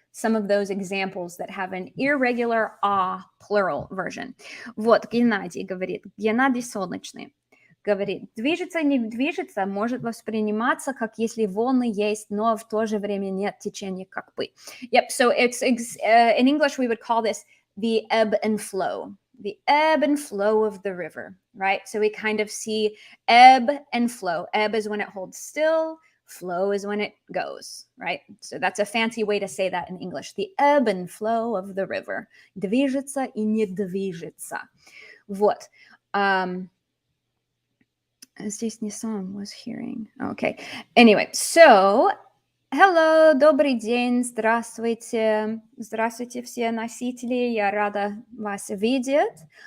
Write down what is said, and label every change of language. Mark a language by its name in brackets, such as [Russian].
[English] some of those examples that have an irregular plural version. [Russian] Вот, Геннадий говорит, Геннадий Солнечный говорит, движется, не движется, может восприниматься, как если волны есть, но в то же время нет течения как бы. [English] Yep, so it's, in English, we would call this the ebb and flow. The ebb and flow of the river, right? So we kind of see ebb and flow. Ebb is when it holds still. Flow is when it goes, right? So that's a fancy way to say that in English. The ebb and flow of the river. [Russian] Движется и не движется. Вот. Здесь не song was hearing. [English] Okay. Anyway, so hello, [Russian] добрый день, здравствуйте. Здравствуйте все носители, я рада вас видеть.